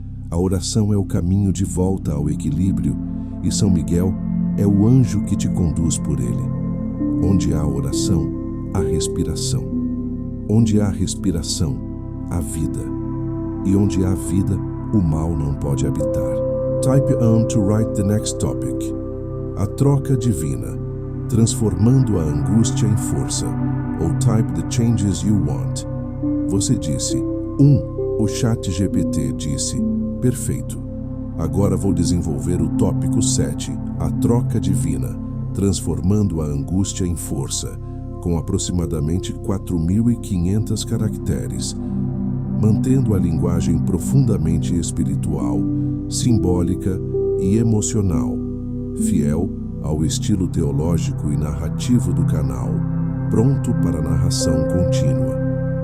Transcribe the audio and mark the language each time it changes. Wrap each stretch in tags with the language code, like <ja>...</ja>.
<pt>A oração é o caminho de volta ao equilíbrio e São Miguel é o anjo que te conduz por ele. Onde há oração, há respiração. Onde há respiração, há vida. E onde há vida, o mal não pode habitar.</pt> <en>Type on to write the next topic.</en> <pt>A troca divina, transformando a angústia em força. Ou</pt> <en>type the changes you want.</en> <pt>Você disse, o ChatGPT disse, perfeito. Agora vou desenvolver o tópico 7, a troca divina, transformando a angústia em força, com aproximadamente 4.500 caracteres, mantendo a linguagem profundamente espiritual, simbólica e emocional, fiel ao estilo teológico e narrativo do canal, pronto para narração contínua.</pt>